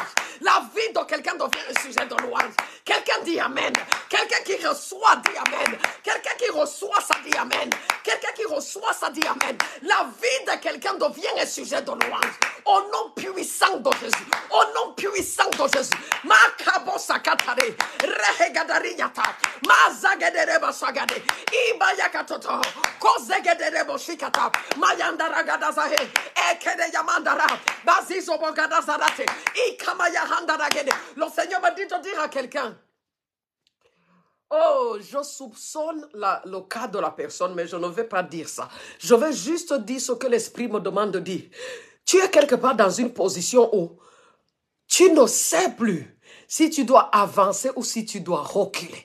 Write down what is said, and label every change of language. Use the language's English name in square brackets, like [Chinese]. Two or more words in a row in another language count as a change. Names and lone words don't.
[French] La vie de quelqu'un devient un sujet de louange. Quelqu'un dit Amen. Quelqu'un qui reçoit dit Amen. Quelqu'un qui reçoit ça dit Amen. Quelqu'un qui reçoit ça dit Amen. La vie de quelqu'un devient un sujet de louange. Au nom puissant de Jésus. Au nom puissant de Jésus. Makabo sakatare. Rehegadari yata. Mazagedere basagade. Ibayakatoto. Kozegedere boshikata. Mayandara gadazahe. Ekede yamandara. Le Seigneur m'a dit de dire à quelqu'un, oh, je soupçonne le cas de la personne, mais je ne vais pas dire ça. Je vais juste dire ce que l'Esprit me demande de dire. Tu es quelque part dans une position où tu ne sais plus si tu dois avancer ou si tu dois reculer.